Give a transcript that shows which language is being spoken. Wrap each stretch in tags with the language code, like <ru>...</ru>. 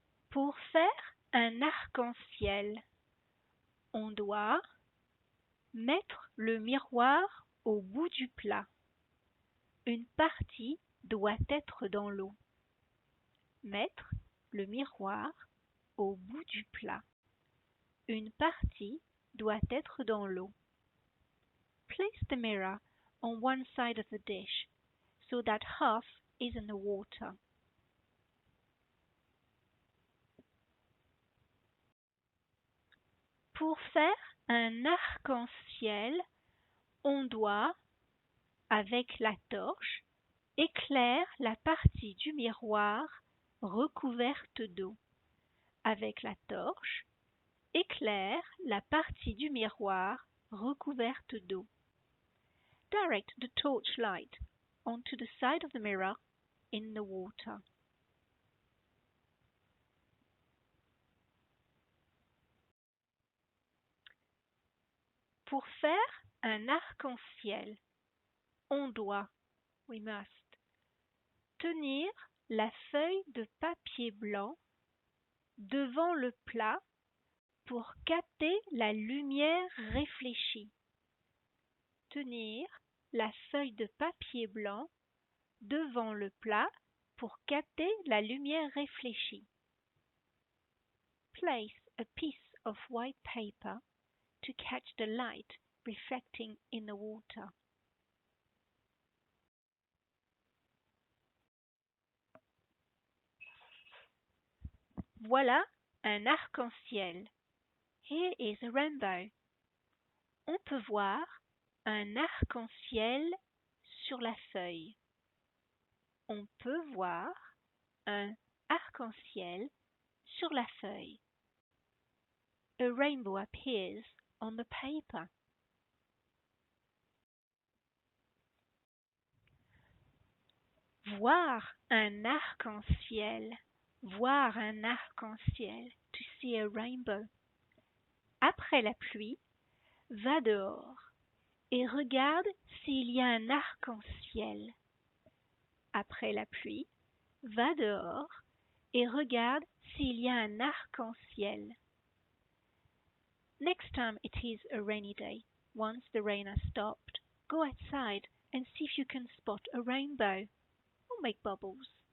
<fr>Pour faire un arc-en-ciel, on doit mettre le miroir au bout du plat. Une partie doit être dans l'eau. Mettre le miroir au bout du plat. Une partie doit être dans l'eau.</fr> <en>Place the mirror on one side of the dish so that half is in the water.</en> <fr>Pour faire un arc-en-ciel, on doit, avec la torche, éclairer la partie du miroir recouverte d'eau. Avec la torche, Éclaire la partie du miroir recouverte d'eau.</fr> <en>Direct the torchlight onto the side of the mirror in the water.</en> <fr>Pour faire un arc-en-ciel, on doit,</fr> <en>we must,</en> <fr>tenir la feuille de papier blanc devant le plat pour capter la lumière réfléchie. Tenir la feuille de papier blanc devant le plat pour capter la lumière réfléchie.</fr> <en>Place a piece of white paper to catch the light reflecting in the water.</en> <fr>Voilà un arc-en-ciel.</fr> <en>Here is a rainbow.</en> <fr>On peut voir un arc-en-ciel sur la feuille. On peut voir un arc-en-ciel sur la feuille.</fr> <en>A rainbow appears on the paper.</en> <fr>Voir un arc-en-ciel. Voir un arc-en-ciel.</fr> <en>To see a rainbow.</en> <fr>Après la pluie, va dehors et regarde s'il y a un arc-en-ciel. Après la pluie, va dehors et regarde s'il y a un arc-en-ciel.</fr> <en>Next time it is a rainy day, once the rain has stopped, go outside and see if you can spot a rainbow or make bubbles.</en>